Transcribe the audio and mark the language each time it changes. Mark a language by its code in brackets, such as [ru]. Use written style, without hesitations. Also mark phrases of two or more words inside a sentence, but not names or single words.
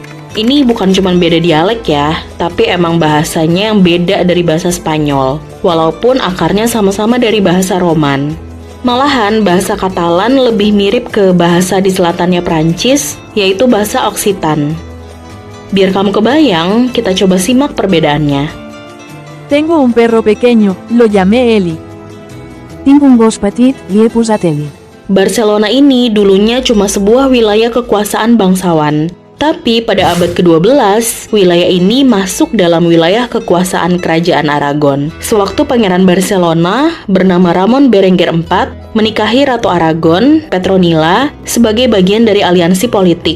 [id] Ini bukan cuma beda dialek ya, tapi emang bahasanya yang beda dari bahasa Spanyol, walaupun akarnya sama-sama dari bahasa Roman. Malahan bahasa Katalan lebih mirip ke bahasa di selatannya Prancis, yaitu bahasa Occitan. Biar kamu kebayang, kita coba simak perbedaannya. [es] Tengo un perro pequeño, lo llamé Eli. [ca] Tinc un gos petit, li he posat Eli. [id] Barcelona ini dulunya cuma sebuah wilayah kekuasaan bangsawan. Tapi pada abad ke-12, wilayah ini masuk dalam wilayah kekuasaan Kerajaan Aragon. Sewaktu Pangeran Barcelona bernama Ramon Berenguer IV menikahi Ratu Aragon, Petronila, sebagai bagian dari aliansi politik.